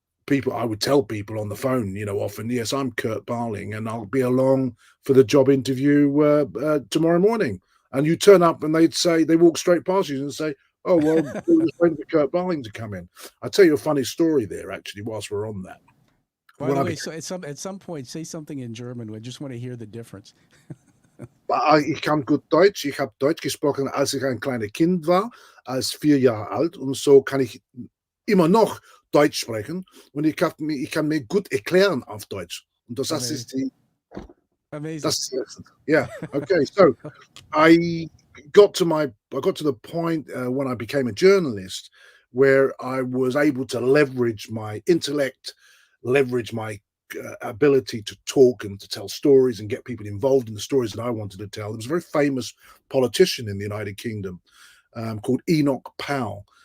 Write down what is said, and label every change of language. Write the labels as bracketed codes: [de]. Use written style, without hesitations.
[en] I would tell people on the phone, often, yes, I'm Kurt Barling, and I'll be along for the job interview tomorrow morning. And you turn up and they walk straight past you and say, oh, well, we were waiting for Kurt Barling to come in. I'll tell you a funny story there, actually, whilst we're on that. By the way, so at some point, say something in German. I just want to hear the difference. [de] Ich kann gut Deutsch. Ich habe Deutsch gesprochen, als ich ein kleines Kind war, als 4 Jahre alt. Und so kann ich immer noch Deutsch sprechen. Und ich kann mir gut erklären auf Deutsch. Und das ist die... [en] Amazing. Yeah. Okay. So I got to the point when I became a journalist where I was able to leverage my intellect, leverage my ability to talk and to tell stories and get people involved in the stories that I wanted to tell. There was a very famous politician in the United Kingdom called Enoch Powell.